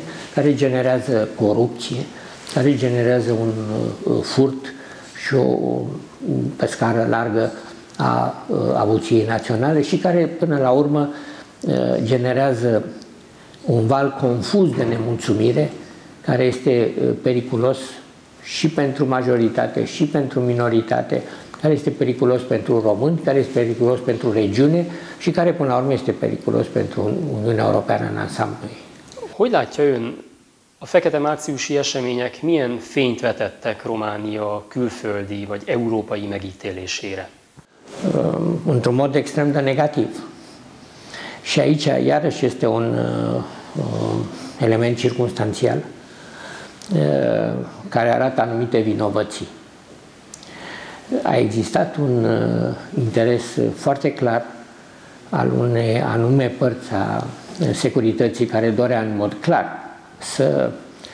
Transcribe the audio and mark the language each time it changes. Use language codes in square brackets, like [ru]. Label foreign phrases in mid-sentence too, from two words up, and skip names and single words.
[ro] care generează corupție, care generează un furt și pe scară largă a avuției naționale și care până la urmă generează un val confuz de nemulțumire care este periculos și pentru majoritate și pentru minoritate, care este periculos pentru români, care este periculos pentru regiune și care până la urmă este periculos pentru Uniunea Europeană în ansamblu ei. [hu] Hogy látja ön, a fekete márciusi események milyen fényt vetettek Románia külföldi vagy európai megítélésére? [ro] Într-un mod extrem de negativ. Și aici, iarăși, este un element circumstanțial care arată anumite vinovății. A existat un interes foarte clar al unei anume părți a securității care dorea în mod clar să